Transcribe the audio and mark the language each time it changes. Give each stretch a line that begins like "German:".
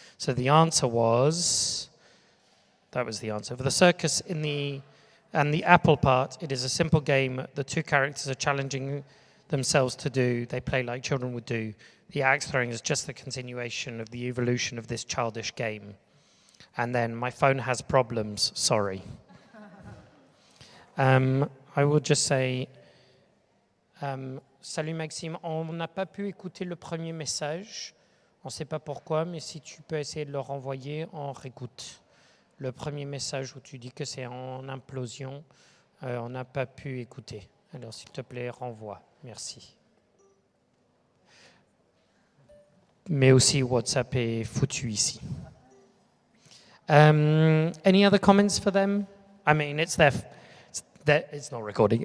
English: So the answer was, that was the answer. For the circus and the apple part, it is a simple game. The two characters are challenging themselves to do. They play like children would do. The axe throwing is just the continuation of the evolution of this childish game. And then my phone has problems, sorry. I will just say,
French: salut Maxime, on n'a pas pu écouter le premier message. On ne sait pas pourquoi, mais si tu peux essayer de le renvoyer, on réécoute. Le premier message où tu dis que c'est en implosion, on n'a pas pu écouter. Alors s'il te plaît, renvoie. Merci. Mais aussi WhatsApp est foutu ici.
English: Any other comments for them? I mean, it's not recording.